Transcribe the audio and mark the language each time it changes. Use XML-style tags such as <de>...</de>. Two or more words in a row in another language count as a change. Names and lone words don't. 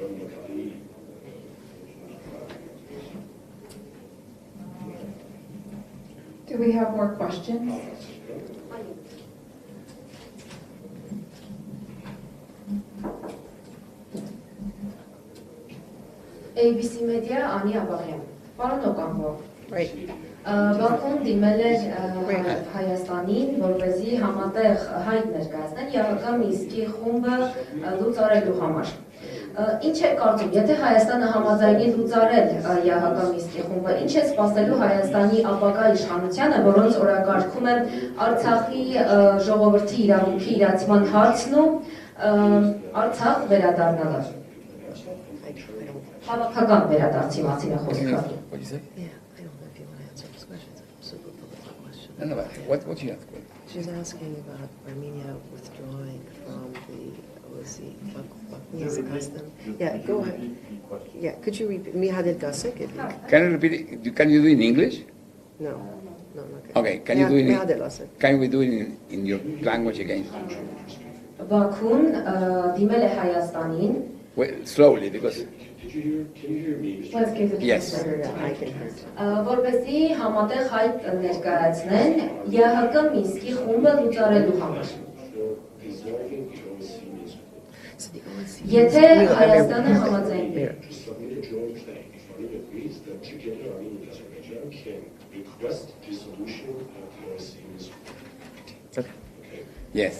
<en>Do we have more questions? ABC Media,</en> <hy>Անի Աբաղյան։ Պարոն Օկամպո,</hy> <en>Right.</en> <hy>Բաքուն դիմել էր Հայաստանին, որպեսզի համատեղ հայտ ներկայացնեն ԵՀԿ Մինսկի խումբը լուծարելու համար։ Ինչ է կարծում, եթե Հայաստանը համաձայնի լուծարել ԵՀԿ Մինսկի խումբը, ինչ է սպասելու Հայաստանի ապագա իշխանությանը, որոնց օրակարգում են Արցախի ժողովրդի իրավունքի իրացման հարցն ու Արցախ վերադառնալը։ Հավաքական վերադարձի մասին է խոսքը։</hy> <en>What you say? Yeah, I don't know if you want to answer this question. It's a super political question. No, but what you ask? She's asking about Armenia withdrawing from the OSCE. Yeah, go ahead. Yeah, could you repeat? Can you repeat it? Can you do it in English? No. Okay, can you do it in your language again?</en> <hy>Բաքուն դիմել է Հայաստանին.</hy> <en>Well, slowly, because... Let's give it Yes.</en> <hy>Որպեսզի համատեղ հայտ ներկայացնեն ԵՀԿ Մինսկի խումբը լուծարելու համար։ Եթե Հայաստանը համաձայնվի։</hy> <en>Yes.</en>